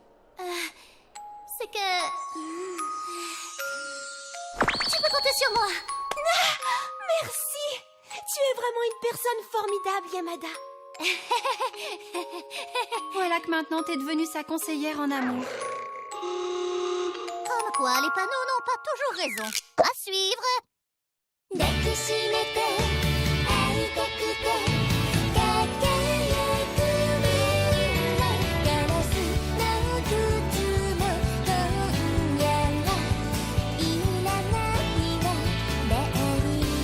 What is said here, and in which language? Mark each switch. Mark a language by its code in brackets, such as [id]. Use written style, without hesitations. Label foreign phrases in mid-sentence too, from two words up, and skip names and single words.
[fr] c'est que... Tu peux compter sur moi. Merci. Tu es vraiment une personne formidable, Yamada. Voilà que maintenant t'es devenue sa conseillère en amour. Comme quoi, les panneaux n'ont pas toujours raison. À suivre. [ja] 抱きしめて会いたくて輝く未来ガラスの靴も今夜はいらないわベイ